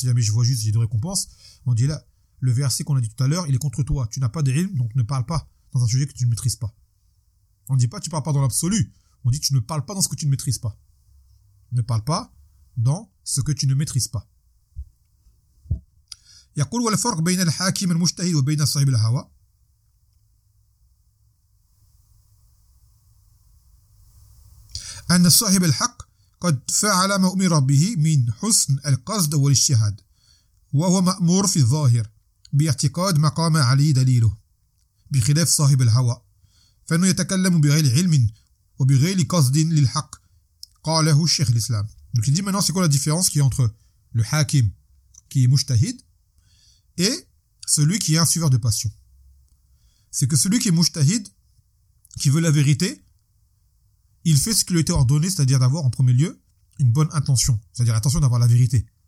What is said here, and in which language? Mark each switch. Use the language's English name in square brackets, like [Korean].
[French] Si jamais je vois juste, j'ai une récompense. On dit là, le verset qu'on a dit tout à l'heure, il est contre toi. Tu n'as pas d'ilm, donc ne parle pas dans un sujet que tu ne maîtrises pas. On ne dit pas, tu ne parles pas dans l'absolu. On dit, tu ne parles pas dans ce que tu ne maîtrises pas. Ne parle pas dans ce que tu ne maîtrises pas. [Arabic] يقول والفرق بين الحاكم المجتهد وبين صاحب الهوى أن صاحب الحق قد فعل ما أمر به من حسن القصد والاجتهاد وهو مأمور في الظاهر باعتقاد مقام عليه دليله بخلاف صاحب الهوى فإنه يتكلم بغير علم وبغير قصد للحق قاله الشيخ الإسلام. [French] Donc il dit maintenant c'est quoi la différence qui est entre le hakim qui est mujtahid et celui qui est un suiveur de passion. C'est que celui qui est mujtahid, qui veut la vérité, il fait ce qui lui a été ordonné, c'est-à-dire d'avoir en premier lieu une bonne intention, c'est-à-dire l'intention d'avoir la vérité.